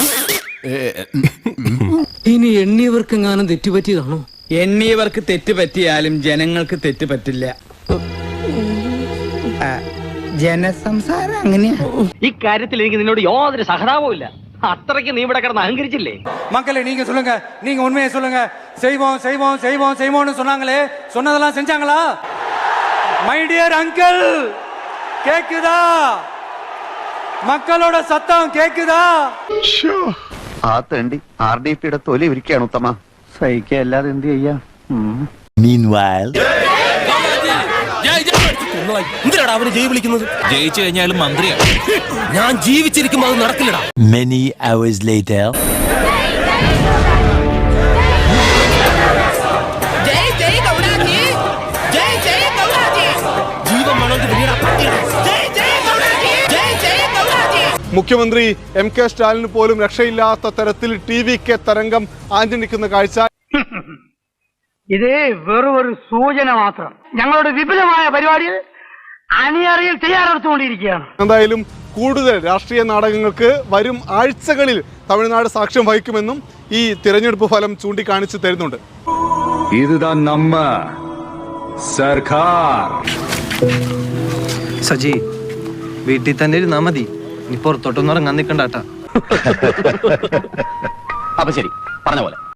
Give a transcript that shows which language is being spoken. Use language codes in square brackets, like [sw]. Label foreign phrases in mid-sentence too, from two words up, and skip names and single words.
[ml] ഇനി എണ്ണിയവർക്കെങ്ങാനും തെറ്റുപറ്റിയതാണോ? എണ്ണിയവർക്ക് തെറ്റുപറ്റിയാലും ജനങ്ങൾക്ക് തെറ്റുപറ്റില്ല. ജനസംസാരം അങ്ങനെയാ. ഇക്കാര്യത്തിൽ എനിക്ക് നിന്നോട് യാതൊരു സഹതാപവും ഇല്ല. അത്രയ്ക്ക് നീ ഇവിടെ കിടന്ന് അഹങ്കരിച്ചില്ലേ? [ta] மக்களே, நீங்க சொல்லுங்க, நீங்க உண்மையை சொல்லுங்க. செய்வோம் செய்வோம் செய்வோம் செய்வோம்னு சொன்னாங்களே, சொன்னதெல்லாம் செஞ்சாங்களா? [en] my dear uncle, [ta] கேக்குதா? மக்களோட சத்தம் கேக்குதா? [ml] ആ തേണ്ടി RDPയുടെ തൊലി ഇരിക്കുകയാണ് ഉത്തമ. സഹിക്കല്ലാതെ എന്ത് ചെയ്യാ? Meanwhile, എന്തിനാടാ അവന് ജയ് വിളിക്കുന്നത്? ജയിച്ചു കഴിഞ്ഞാലും മന്ത്രിയാണ്. ഞാൻ ജീവിച്ചിരിക്കുമ്പോൾ അത് നടക്കില്ലടാ. [en] many hours later. [ml] മുഖ്യമന്ത്രി MK സ്റ്റാലിന് പോലും രക്ഷയില്ലാത്ത തരത്തിൽ TVK തരംഗം ആഞ്ഞടിക്കുന്ന കാഴ്ച. ഇത് വെറും ഒരു സൂചന മാത്രം. ഞങ്ങളുടെ വിപുലമായ പരിപാടിയിൽ അണിയറയിൽ തയ്യാറെടുത്തുകൊണ്ടിരിക്കുകയാണ്. എന്തായാലും കൂടുതൽ രാഷ്ട്രീയ നാടകങ്ങൾക്ക് വരും ആഴ്ചകളിൽ തമിഴ്നാട് സാക്ഷ്യം വഹിക്കുമെന്നും ഈ തിരഞ്ഞെടുപ്പ് ഫലം ചൂണ്ടിക്കാണിച്ചു തരുന്നുണ്ട്. [ta] இதுதான் நம்ம സർക്കാർ. [ml] സജി, വീട്ടിൽ തന്നെ ഇരുന്നാ മതി, നീ പുറത്തോട്ടൊന്നും ഇറങ്ങാൻ നിൽക്കണ്ടാട്ടാ. അപ്പൊ ശരി, പറഞ്ഞ പോലെ.